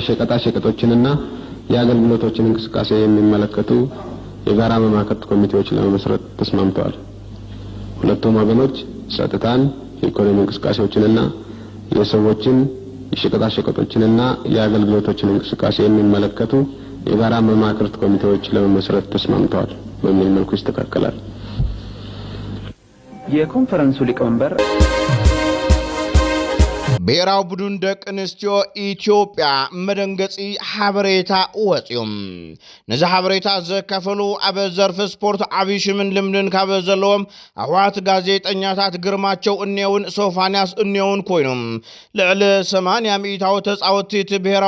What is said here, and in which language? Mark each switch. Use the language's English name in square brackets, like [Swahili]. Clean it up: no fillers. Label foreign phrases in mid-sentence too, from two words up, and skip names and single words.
[Amharic] የሸቀጣ ሸቀጦችንና የአገልግሎቶችን እንቅስቃሴ የሚመለከቱ የጋራ መማከርት ኮሚቴዎች ለመመስረት ተስማምተዋል። ሁለቱም ወገኖች ጸጥታን፣ የኢኮኖሚ እንቅስቃሴዎችንና የሰዎችን የሸቀጣ ሸቀጦችንና የአገልግሎቶችን እንቅስቃሴ የሚመለከቱ የጋራ መማከርት ኮሚቴዎች ለመመስረት ተስማምተዋል በሚል መልኩ ይስተካከላል። የኮንፈረንሱ ሊቀመንበር [Tigrinya] ብሔራዊ ቡድን ደቂ ኣንስትዮ ኢትዮጵያ መደንገጺ ሓበሬታ ወፂኦም ነዚ ሓበሬታ ዘካፈሉ ኣብ ዘርፊ ስፖርት ዓብዪ ሽምን ልምድን ካብ ዘለዎም ኣሕዋት ጋዜጠኛታት ግርማቸው እኔውን ሶፋንያስ እኔውን ኮይኖም ልዕሊ 80 ሚእታዊ ተፃወቲ እቲ ብሔራዊ